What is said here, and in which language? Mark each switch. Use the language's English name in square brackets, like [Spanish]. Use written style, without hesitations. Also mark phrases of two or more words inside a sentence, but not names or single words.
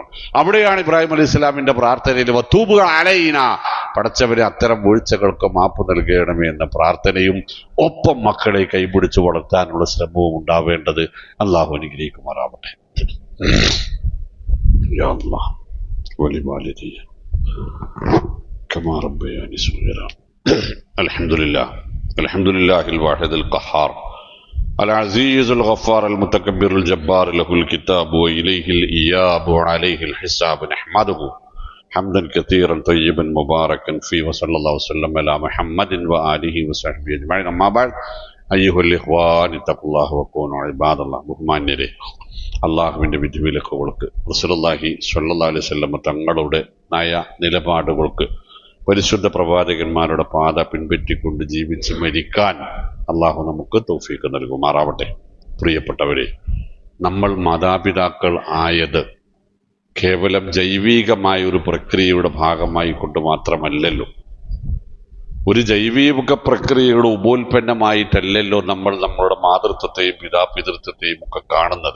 [Malayalam] അവിടെയാണ് ഇബ്രാഹിം അലൈഹി ഇസ്ലാമിന്റെ പ്രാർത്ഥനയിൽ [Arabic] وتب علينا, [Malayalam] പടച്ചവരെ അത്തരം വീഴ്ചകൾക്ക് മാപ്പ് നൽകണമേ എന്ന പ്രാർത്ഥനയും ഒപ്പം മക്കളെ കൈപിടിച്ച് വളർത്താനുള്ള ശ്രമവും ഉണ്ടാവേണ്ടത്. അള്ളാഹു അനുഗ്രഹിക്കുമാറാവട്ടെ. [Arabic] يا الله ولوالدي كما ربياني صغيرا. الحمد لله الواحد القهار العزيز الغفار المتكبر الجبار له الكتاب وإليه الإياب وعليه الحساب. نحمده حمدا كثيرا طيبا مباركا فيه وصلى الله وسلم على محمد وآله وصحبه أجمعين. أما بعد أيها الإخوان اتقوا الله وكونوا عباد الله. [Malayalam] ബഹുമാന്യരെ, അള്ളാഹുവിൻ്റെ വിധിവിലക്കുകൾക്ക് റസൂലുള്ളാഹി [Arabic] صلى الله عليه وسلم [Malayalam] തങ്ങളുടെ നയ നിലപാടുകൾക്ക് പരിശുദ്ധ പ്രവാചകന്മാരുടെ പാത പിൻപറ്റിക്കൊണ്ട് ജീവിച്ച് മരിക്കാൻ അള്ളാഹു നമുക്ക് തൗഫീഖ് നൽകുമാറാവട്ടെ. പ്രിയപ്പെട്ടവരെ, നമ്മൾ മാതാപിതാക്കൾ ആയത് കേവലം ജൈവികമായ ഒരു പ്രക്രിയയുടെ ഭാഗമായി കൊണ്ട് മാത്രമല്ലല്ലോ, ഒരു ജൈവിക പ്രക്രിയയുടെ ഉപോൽപ്പന്നമായിട്ടല്ലല്ലോ നമ്മൾ നമ്മളുടെ മാതൃത്വത്തെയും പിതൃത്വത്തെയും ഒക്കെ കാണുന്നത്.